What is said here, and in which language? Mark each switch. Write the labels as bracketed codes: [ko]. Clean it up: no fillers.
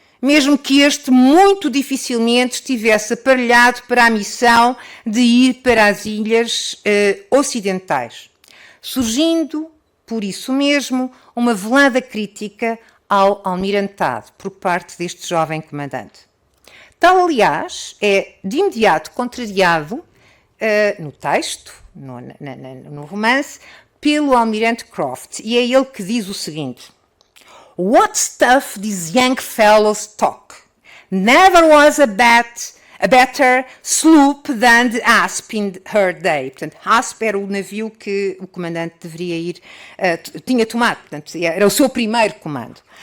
[pt] mesmo que este muito dificilmente estivesse aparelhado para a missão de ir para as ilhas ocidentais, surgindo, por isso mesmo, uma velada crítica ao almirantado por parte deste jovem comandante. Tal, aliás, é de imediato contrariado no texto, no romance, pelo almirante Croft, e é ele que diz o seguinte: [en] "What stuff these young fellows talk! Never was a better sloop than the Asp in her day." [pt] Portanto, Asp era o navio que o comandante deveria ir, tinha tomado, portanto, era o seu primeiro comando.